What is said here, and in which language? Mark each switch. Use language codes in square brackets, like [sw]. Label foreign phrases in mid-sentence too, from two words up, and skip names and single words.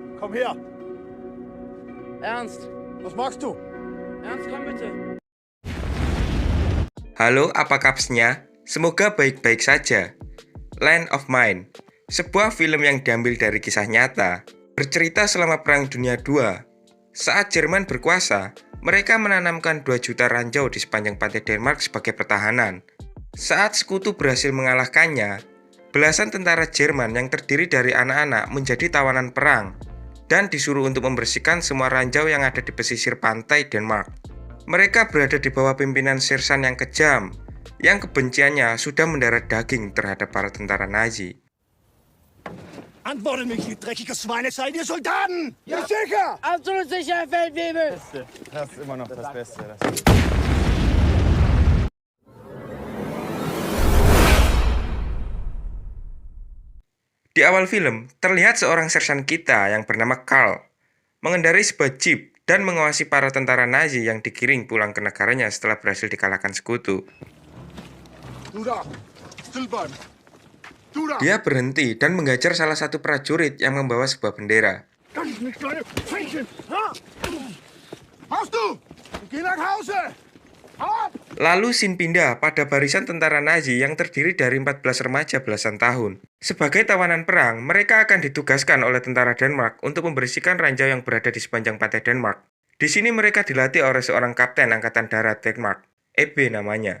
[de] Komm her! Ernst! Was machst du? Ernst, komm bitte! [id] Halo, apa kapsnya? Semoga baik-baik saja. Land of Mine, sebuah film yang diambil dari kisah nyata, bercerita selama Perang Dunia II. Saat Jerman berkuasa, mereka menanamkan 2 juta ranjau di sepanjang pantai Denmark sebagai pertahanan. Saat sekutu berhasil mengalahkannya, belasan tentara Jerman yang terdiri dari anak-anak menjadi tawanan perang dan disuruh untuk membersihkan semua ranjau yang ada di pesisir pantai Denmark. Mereka berada di bawah pimpinan sersan yang kejam, yang kebenciannya sudah mendarah daging terhadap para tentara Nazi. [de] Antwortet mich, ihr dreckige Schweine, seid ihr Soldaten? Ja, sicher! Absolut sicher, Herr Feldwebel! Das ist immer noch das Beste. [id] Di awal film, terlihat seorang sersan kita yang bernama Karl mengendarai sebuah jeep dan mengawasi para tentara Nazi yang digiring pulang ke negaranya setelah berhasil dikalahkan sekutu. [de] Du da! Still bleiben! Du da! [id] Dia berhenti dan menghajar salah satu prajurit yang membawa sebuah bendera. [de] Das ist nicht kleine Fähnchen! Ha? Machst du? Geh nach Hause! Hau ab! [id] Lalu scene pindah pada barisan tentara Nazi yang terdiri dari 14 remaja belasan tahun. Sebagai tawanan perang, mereka akan ditugaskan oleh tentara Denmark untuk membersihkan ranjau yang berada di sepanjang pantai Denmark. Di sini mereka dilatih oleh seorang kapten angkatan darat Denmark, EB namanya.